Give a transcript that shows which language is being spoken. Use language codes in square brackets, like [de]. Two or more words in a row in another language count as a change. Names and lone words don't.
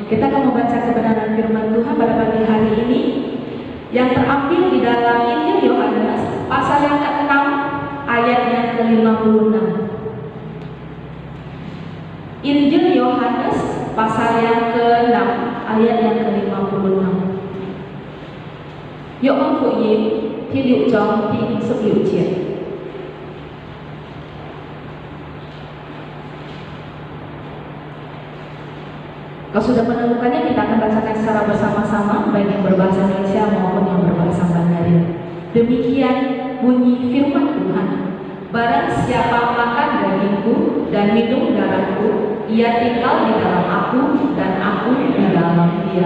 [id] Kita akan membaca kebenaran firman Tuhan pada pagi hari ini yang terambil di dalam Injil Yohanes pasal yang ke-6 ayat yang ke-56. Injil Yohanes pasal yang ke-6 ayat yang ke-56. [zh] 約翰福音第6章第56 節。 [id] Kalau sudah menemukannya, kita akan bacakan secara bersama-sama, baik yang berbahasa Indonesia maupun yang berbahasa Mandarin. Demikian bunyi firman Tuhan. Barang siapa makan dagingku dan minum darahku, ia tinggal di dalam aku dan aku di dalam dia.